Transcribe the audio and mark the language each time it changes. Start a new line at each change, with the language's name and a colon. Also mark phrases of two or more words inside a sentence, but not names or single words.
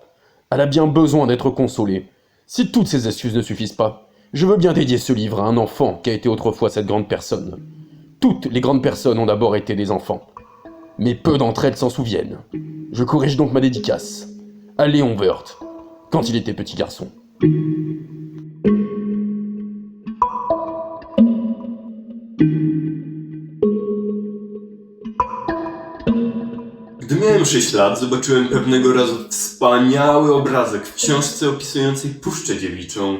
French: Elle a bien besoin d'être consolée. Si toutes ces excuses ne suffisent pas, je veux bien dédier ce livre à un enfant qui a été autrefois cette grande personne. Toutes les grandes personnes ont d'abord été des enfants, mais peu d'entre elles s'en souviennent. Je corrige donc ma dédicace à Léon Woerth, quand il était petit garçon.
Polish: Gdy miałem 6 lat, zobaczyłem pewnego razu wspaniały obrazek w książce opisującej Puszczę Dziewiczą.